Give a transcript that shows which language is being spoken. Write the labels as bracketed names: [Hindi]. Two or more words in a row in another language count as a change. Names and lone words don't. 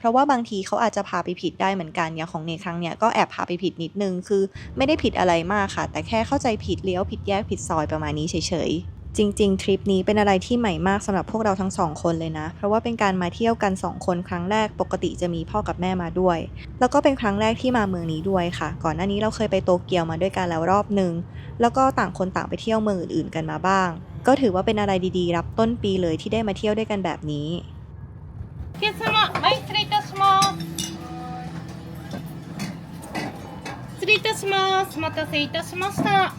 [Thai] ราะว่าบางทีเขาอาจจะพาไปผิดได้เหมือนกันอย่างของเนครั้งเนี้ยก็แอบพาไปผิดนิดนึงคือไม่ได้ผิดอะไรมากค่ะแต่แค่เข้าใจผิดเลี้ยวผิดแยกผิดซอยประมาณนี้เฉยๆจริงๆทริปนี้เป็นอะไรที่ใหม่มากสำหรับพวกเราทั้ง2คนเลยนะเพราะว่าเป็นการมาเที่ยวกัน2คนครั้งแรกปกติจะมีพ่อกับแม่มาด้วยแล้วก็เป็นครั้งแรกที่มาเมืองนี้ด้วยค่ะก่อนหน้านี้เราเคยไปโตเกียวมาด้วยกันแล้วรอบนึงแล้วก็ต่างคนต่างไปเที่ยวเมืองอื่นๆกันมาบ้างก็ถือว่าเป็นอะไรดีๆรับต้นปีเลยที่ได้มาเที่ยวด้วยกันแบบนี้ [Japanese] お客様、前失礼いたします失礼いたしますお待たせいたしました